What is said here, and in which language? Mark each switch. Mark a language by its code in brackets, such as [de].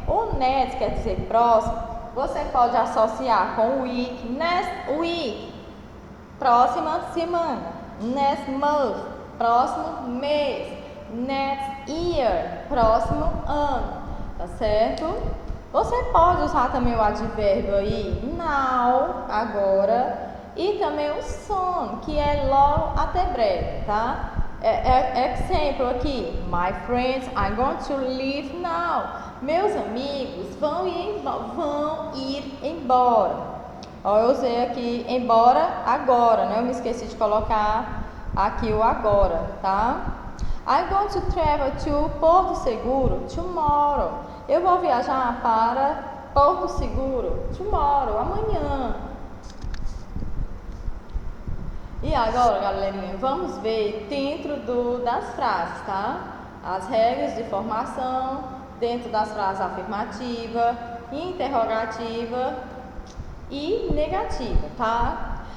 [pt] O next quer dizer próximo. Você pode associar com week, next week, próxima semana, next month, próximo mês, next year, próximo ano, tá certo? Você pode usar também o advérbio aí, now, agora, e também o soon, que é logo até breve, tá? Exemplo aqui, [en] my friends are going to leave now. [pt] Meus amigos vão ir embora. Ó, eu usei aqui embora agora, né? Eu me esqueci de colocar aqui o agora, tá? [en] I'm going to travel to Porto Seguro tomorrow. [pt] Eu vou viajar para Porto Seguro tomorrow, amanhã. E agora, galerinha, vamos ver dentro das frases, tá? As regras de formação dentro das frases afirmativa, interrogativa e negativa, tá?